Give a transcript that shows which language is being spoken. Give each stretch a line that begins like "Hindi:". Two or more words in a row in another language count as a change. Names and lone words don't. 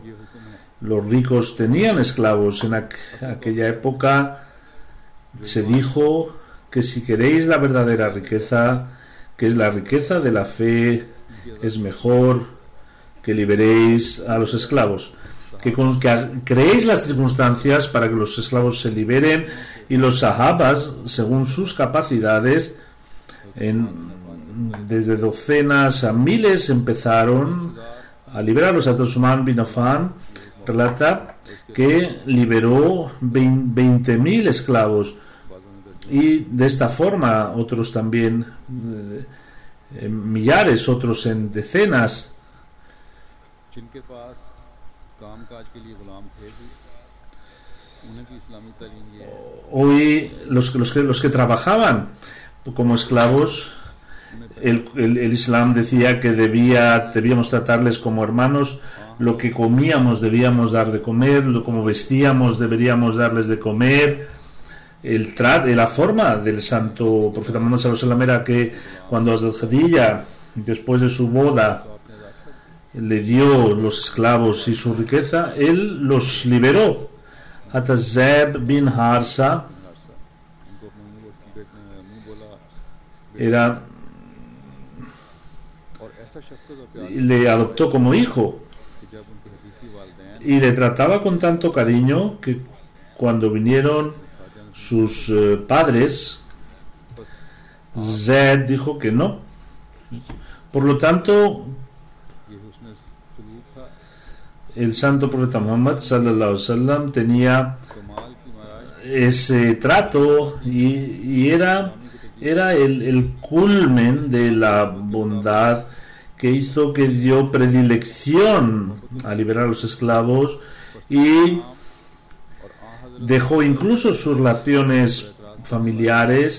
Spanish: Los ricos tenían esclavos. En aquella época se dijo que si queréis la verdadera riqueza, que es la riqueza de la fe, es mejor que liberéis a los esclavos, que creéis las circunstancias para que los esclavos se liberen, y los sahabas, según sus capacidades, desde docenas a miles, empezaron a liberarlos. Uthman bin Affan relata que liberó 20.000 esclavos, y de esta forma otros también, millares, otros en decenas. Hoy los que trabajaban como esclavos, el Islam decía que debíamos tratarles como hermanos. Lo que comíamos debíamos dar de comer, como vestíamos deberíamos darles de comer. La forma del santo profeta Muhammad
Arabic: صلى الله عليه وسلم
Spanish: era que cuando Hazrat Khadija, después de su boda, le dio los esclavos y su riqueza, él los liberó. Hazrat Zayd bin Harsa le adoptó como hijo y le trataba con tanto cariño que cuando vinieron sus padres, Zayd dijo que no. Por lo tanto, el santo profeta Muhammad
Arabic: صلى الله عليه وسلم
Spanish: tenía ese trato, y era el culmen de la bondad que hizo que dio predilección a liberar a los esclavos, y dejó incluso sus relaciones familiares.